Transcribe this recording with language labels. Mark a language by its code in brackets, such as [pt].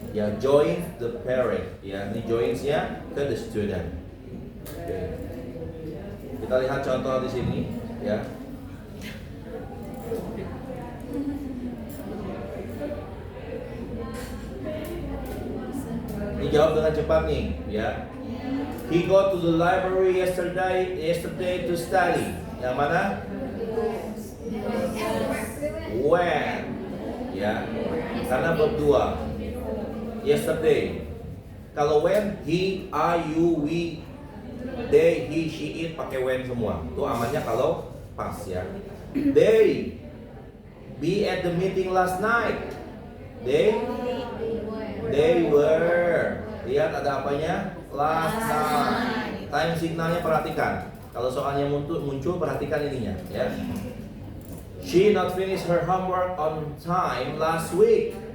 [en] Ya, join the parade. [id] Ya, ini joins-nya ke [en] the student. Oke. [id] Kita lihat contoh di sini, ya. Dijawab dengan cepat nih, ya. [en] He go to the library yesterday to study. [id] Yang mana? When, ya. Karena verb 2. Yesterday. Kalau when, he, I, you, we, they, he, she, it pakai when semua. Itu amannya kalau pas, ya. [en] They be at the meeting last night. They were. [id] Lihat ada apanya? [en] Last night. [id] Time signalnya perhatikan. Kalau soalnya muncul perhatikan ininya, ya. [en] She not finish her homework on time last week.